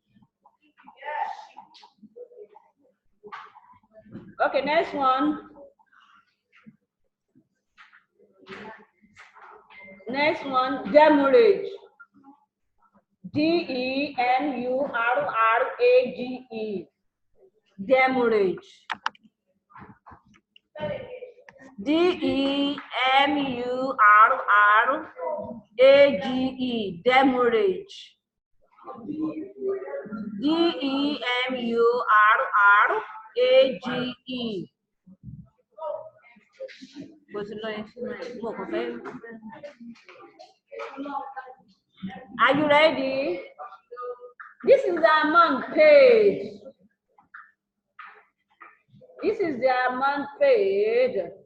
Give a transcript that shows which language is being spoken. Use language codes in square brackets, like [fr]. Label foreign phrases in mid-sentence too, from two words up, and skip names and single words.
[en] Okay, next one. Next one, demurrage. D-E-M-U-R-R-A-G-E. Demurrage. D-E-M-U-R-R-A-G-E. Demurrage. D-E-M-U-R-R-A-G-E. Are you ready? This is the amount paid. This is the amount paid.